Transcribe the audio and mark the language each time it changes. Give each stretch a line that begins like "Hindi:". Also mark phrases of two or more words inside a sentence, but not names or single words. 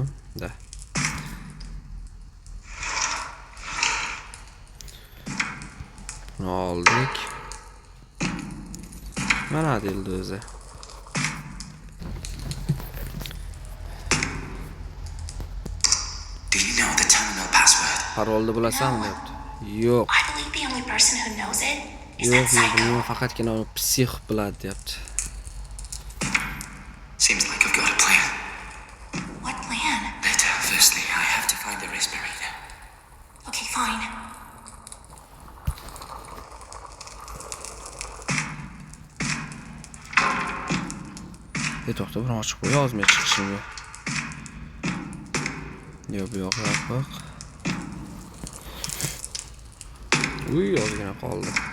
Uzbek: Da. Buni oldik. Mana deyildi o'zi. Parolni bilasanmi deyapti. Yo'q.
English: I believe the only person who knows it is
Uzbek: Yo'q,
English: that psycho.
Uzbek: buni faqatgina psix biladi deyapti.
English: Seems like I've got a plan. What plan? Later, firstly, I have to find the respirator. Okay, fine.
Uzbek: To'xta, bir ochib qo'y, yozmay chiqishim yo'q. Yo'q, bu yoq yopiq. Uy, ozgina qoldi.